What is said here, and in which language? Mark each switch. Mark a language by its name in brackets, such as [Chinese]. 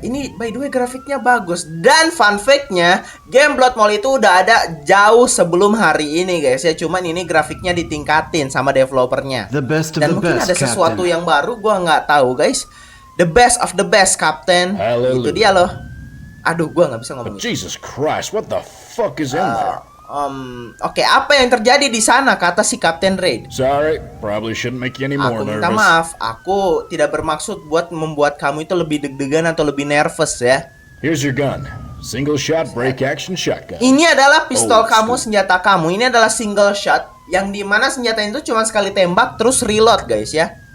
[Indonesian] Ini by the way grafiknya bagus. Dan fun fact-nya, game Blood Mall itu udah ada jauh sebelum hari ini, guys ya. Cuman ini grafiknya ditingkatin sama developernya. Dan mungkin ada sesuatu yang baru, gua nggak tahu, guys. [English] The best of the best, Kapten. [Indonesian] Itu dia loh. Aduh, gua nggak bisa ngomong. [English] Jesus Christ, what the fuck is in there? [Indonesian] Oke, apa yang terjadi di sana, kata si Kapten Raid? [English] Sorry, probably shouldn't make you any more [Indonesian] Aku [English] nervous. [Indonesian] minta maaf, aku tidak bermaksud buat membuat kamu itu lebih deg-degan atau lebih nervous ya. [English] Here's your gun. Single shot break action shotgun. [Indonesian] Ini adalah pistol kamu, senjata kamu. Ini adalah single shot, yang dimana senjata itu cuma sekali tembak terus reload, guys ya.